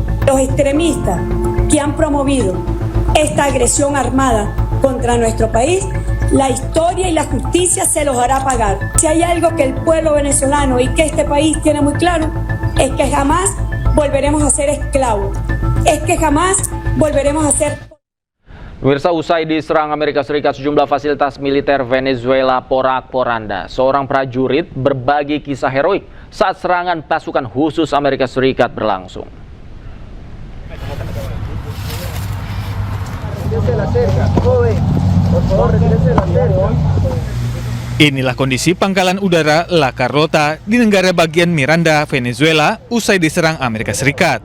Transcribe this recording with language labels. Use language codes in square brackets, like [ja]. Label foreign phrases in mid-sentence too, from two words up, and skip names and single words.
[es] Los extremistas que han promovido esta agresión armada contra nuestro país, la historia y la justicia se los hará pagar. Si hay algo que el pueblo venezolano y que este país tiene muy claro, es que jamás volveremos a ser esclavos, es que jamás volveremos a ser. [id] Pemirsa, usai diserang Amerika Serikat, sejumlah fasilitas militer Venezuela porak-poranda. Seorang prajurit berbagi kisah heroik saat serangan pasukan khusus Amerika Serikat berlangsung. Inilah kondisi Pangkalan Udara La Carlota di negara bagian Miranda, Venezuela, usai diserang Amerika Serikat.